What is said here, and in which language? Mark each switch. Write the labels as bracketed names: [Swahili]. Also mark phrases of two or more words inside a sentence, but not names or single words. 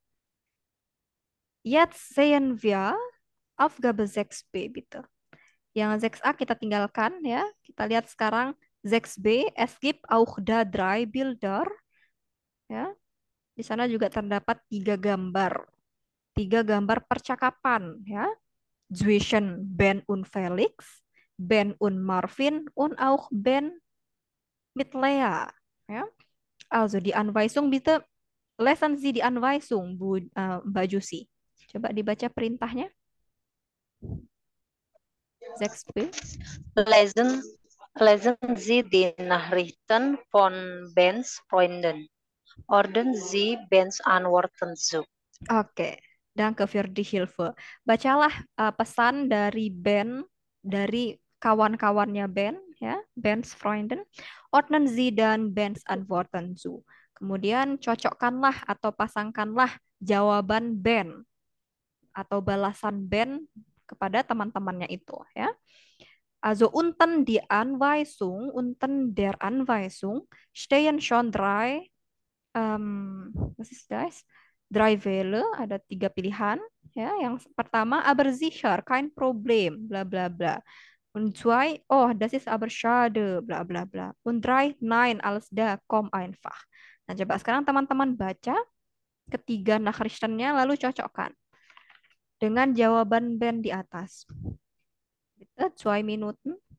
[German] Jetzt sehen wir Aufgabe 6b bitte. [Indonesian] Yang 6a kita tinggalkan ya. Kita lihat sekarang 6b. [German] Es gibt auch da drei Bilder. [Indonesian] Ya, di sana juga terdapat tiga gambar percakapan ya. [German] Zwischen Ben und Felix, Ben und Marvin und auch Ben mit Lea. Ja, also die Anweisung bitte lesen Sie die Anweisung, [Indonesian] Mbak Jusi. Coba dibaca perintahnya. 6b. [German] Lesen, lesen Sie die Nachrichten von Bens Freunden. Ordnen Sie Bens Antworten zu. Oke, danke für die Hilfe. [Indonesian] Bacalah pesan dari Ben, dari kawan-kawannya Ben, ya, [German] Ben's Freunden. Ordnen Sie dan Ben's Antworten zu. [Indonesian] Kemudian cocokkanlah atau pasangkanlah jawaban Ben atau balasan Ben kepada teman-temannya itu, ya. [German] Also unten der Anweisung stehen schon was ist das? Drei Welle, [Indonesian] ada tiga pilihan. Ya, yang pertama, [German] aber sicher, kein Problem, bla bla bla. Und zwei, oh, das ist aber schade, bla bla bla. Und drei, nein, alles da, komm einfach. [Indonesian] Nah, coba sekarang teman-teman baca ketiga Nachrichtennya lalu cocokkan dengan jawaban Ben di atas. [German] Bitte, 2 Minuten.